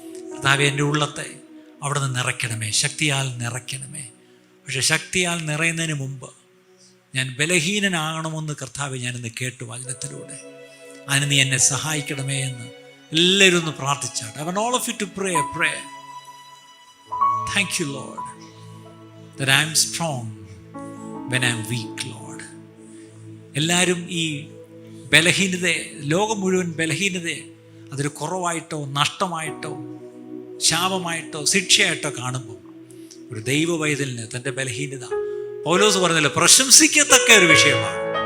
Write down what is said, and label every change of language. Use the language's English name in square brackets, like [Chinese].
[Malayalam] കർത്താവേ, എൻ്റെ ഉള്ളത്തെ അവിടെ നിന്ന് നിറയ്ക്കണമേ, ശക്തിയാൽ നിറയ്ക്കണമേ. പക്ഷെ ശക്തിയാൽ നിറയുന്നതിന് മുമ്പ് ഞാൻ ബലഹീനനാകണമെന്ന് കർത്താവെ ഞാനിന്ന് കേട്ടു വചനത്തിലൂടെ. അതിന് നീ എന്നെ സഹായിക്കണമേ എന്ന് എല്ലാവരും ഒന്ന് പ്രാർത്ഥിച്ചാട്ടെ. [English] I want all of you to pray. Thank you, Lord, that I am strong when I am weak, Lord. [Malayalam] എല്ലാവരും ഈ ബലഹീനതയെ, ലോകം മുഴുവൻ ബലഹീനതയെ അതൊരു കുറവായിട്ടോ നഷ്ടമായിട്ടോ ശാപമായിട്ടോ ശിക്ഷയായിട്ടോ കാണുമ്പോൾ ഒരു ദൈവ പൈതലിന് തൻ്റെ ബലഹീനത പൗലോസ് പറഞ്ഞല്ലോ പ്രശംസിക്കത്തക്ക ഒരു വിഷയമാണ്.